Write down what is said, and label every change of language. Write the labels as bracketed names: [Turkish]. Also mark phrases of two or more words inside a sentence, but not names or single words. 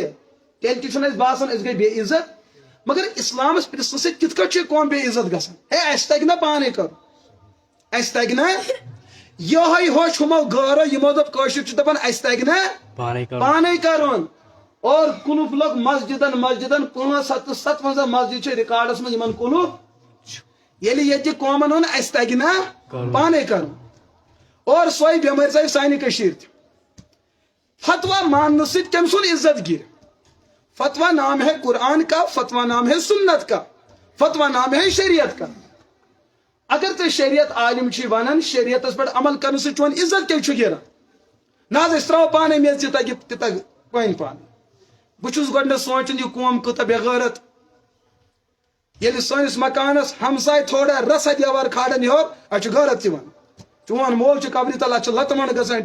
[Kashmiri] تیٚلہِ تہِ چھُنہٕ اسہِ باسان أسۍ گٔے بے عزت مگر اسلامس پرژھنہٕ سۭتۍ کِتھ کٲٹھۍ چھِ قوم بے عزت گژھان ہے اسہِ تگہِ نا پانے کرُن اسہِ تگہِ نا یہے ہوٚچھ ہُمو غٲرو یِمو دوٚپ کٲشِر چھِ دپان اسہِ تگہِ نا پانے کرُن اور کُلُف لوگ مسجدن 557 مسجد چھِ رِکاڈس منٛز یِمن کُلُف ییٚلہِ ییٚتہِ قومن ووٚن اسہِ تگہِ نا پانے کرُن اور سۄے بٮ۪مٲرۍ ژاے سانہِ کٔشیٖرِ تہِ فتوا ماننہٕ سۭتۍ کٔمۍ سُنٛد عزت گِرِ [Urdu] فتوا نام ہے قرآن کا فتوا نام ہے سنت کا فتوا نام ہے شریعت کا [Kashmiri] اگر تُہۍ شریعت عالم چھ ونان شریعتس پٮ۪ٹھ عمل کرنہٕ سۭتۍ چون عزت کیٛازِ چھُ گِران نہ حظ أسۍ تراوو پانے میٚژ تہِ تگہِ پٲنۍ پانے بہٕ چھُس گۄڈٕنیتھ سونٛچان یہِ قوم کۭژاہ بے غٲرت ییٚلہِ سٲنِس مکانس ہمساے تھوڑا رژھا دیوار کھالان یورٕ اَسہِ چھُ غٲرت یِوان چون مول چھُ قبرِ تل اتھ چھِ لتہٕ منٛڈ گژھان